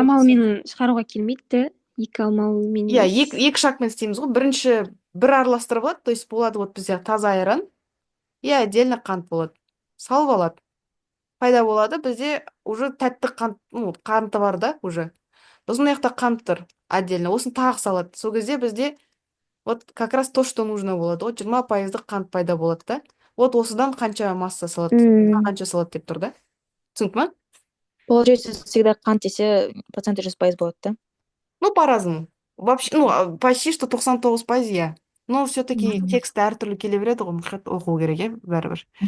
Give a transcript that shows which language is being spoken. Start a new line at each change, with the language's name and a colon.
Kazakh: амалмен шығаруға келмейді де, екі амалмен Иә, емес. екі шагмен істейміз ғой. Бірінші бір араластырып алады,
Russian: то есть
Kazakh: болады вот бізде таза айран и отдельно қант болады. Салып алады. Пайда болады, бізде уже тәтті қант, қанты бар да уже. Сосын мына жақта қант тұр отдельно. Осын тағы салады. Сол кезде бізде
Russian: вот как раз то, что нужно
Kazakh: болады. Вот 20%-ық қант пайда болады да. Вот осыдан қанша масса салады, қанша салады деп тұр да. Түсінікті ма? Получается, всегда қант десе проценті 100% болады, да?
Russian: Ну, по-разному. Вообще, почти что 99%, иә. Но все-таки
Kazakh: тексті әртүрлі келе береді ғой, мұқият оқу керек, иә, бәрібір.